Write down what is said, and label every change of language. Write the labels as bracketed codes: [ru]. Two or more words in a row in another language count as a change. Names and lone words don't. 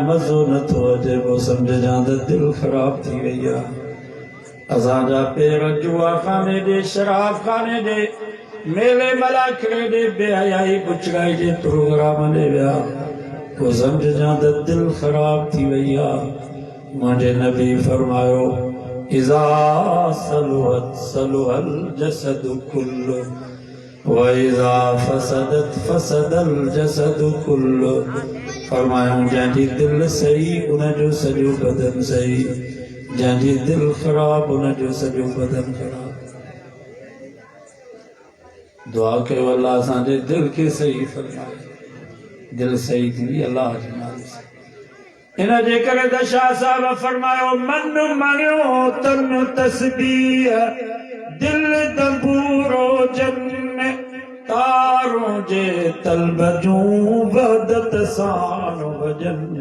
[sd] मज़ो नथो अचे पोइ सम्झजां त दिलि ख़राब थी वई आहे असांजा पेर जुआ खाने ॾे शराब खाने ॾे मेले मलाखड़े ॾे बेहयाई पुछड़ाई जे प्रोग्राम ॾे विया पोइ सम्झजां त दिलि ख़राब थी वई आहे मुंहिंजे नबी फरमायो [ar] إذا صلحت صلح الجسد كله وإذا فسدت فسد الجسد كله [sd] फरमायूं जंहिंजी दिलि सही उनजो सॼो बदन सही जंहिंजी दिलि ख़राब उनजो सॼो बदन ख़राब दुआ कयो अल्लाह असांजे दिलि खे सही फरमाए दिलि सही थींदी अल्लाह जे नाले सां इन जे करे त शाह साहब फरमायो मन मणियो तन तस्बीह दिलि दंबूरो जन तारों जे तलब जूं वहदत सां वजन